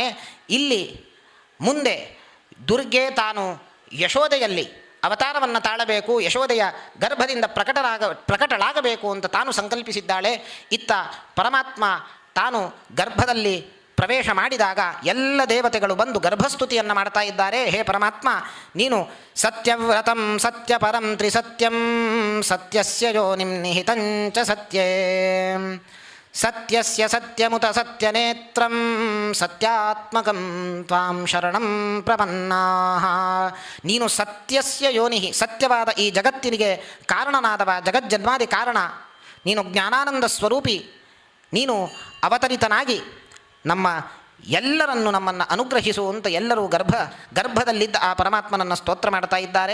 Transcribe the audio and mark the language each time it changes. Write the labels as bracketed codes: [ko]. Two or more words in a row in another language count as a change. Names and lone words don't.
[kn] ಇಲ್ಲಿ ಮುಂದೆ ದುರ್ಗೆ ತಾನು ಯಶೋದೆಯಲ್ಲಿ ಅವತಾರವನ್ನು ತಾಳಬೇಕು, ಯಶೋದೆಯ ಗರ್ಭದಿಂದ ಪ್ರಕಟಳಾಗಬೇಕು ಅಂತ ತಾನು ಸಂಕಲ್ಪಿಸಿದ್ದಾಳೆ. ಇತ್ತ ಪರಮಾತ್ಮ ತಾನು ಗರ್ಭದಲ್ಲಿ ಪ್ರವೇಶ ಮಾಡಿದಾಗ ಎಲ್ಲ ದೇವತೆಗಳು ಬಂದು ಗರ್ಭಸ್ತುತಿಯನ್ನು ಮಾಡ್ತಾ ಇದ್ದಾರೆ. ಹೇ ಪರಮಾತ್ಮ, ನೀನು [sa] ಸತ್ಯವ್ರತಂ ಸತ್ಯಪರಂ ತ್ರಿಸತ್ಯಂ ಸತ್ಯಸ್ಯ ಯೋನಿಂ ನಿಹಿತಂಚ ಸತ್ಯೇ ಸತ್ಯಸ್ಯ ಸತ್ಯಮುತ ಸತ್ಯನೇತ್ರಂ ಸತ್ಯಾತ್ಮಕಂ ತ್ವಾಂ ಶರಣಂ ಪ್ರಪನ್ನಾಃ. [kn] ನೀನು [sa] ಸತ್ಯಸ್ಯ ಯೋನಿ, [kn] ಸತ್ಯವಾದ ಈ ಜಗತ್ತಿನಿಗೆ ಕಾರಣನಾದವ, ಜಗಜ್ಜನ್ಮಾದಿ ಕಾರಣ. ನೀನು ಜ್ಞಾನಾನಂದ ಸ್ವರೂಪಿ. ನೀನು ಅವತರಿತನಾಗಿ ನಮ್ಮನ್ನು ಅನುಗ್ರಹಿಸು ಅಂತ ಎಲ್ಲರೂ ಗರ್ಭದಲ್ಲಿದ್ದ ಆ ಪರಮಾತ್ಮನನ್ನು ಸ್ತೋತ್ರ ಮಾಡ್ತಾ ಇದ್ದಾರೆ.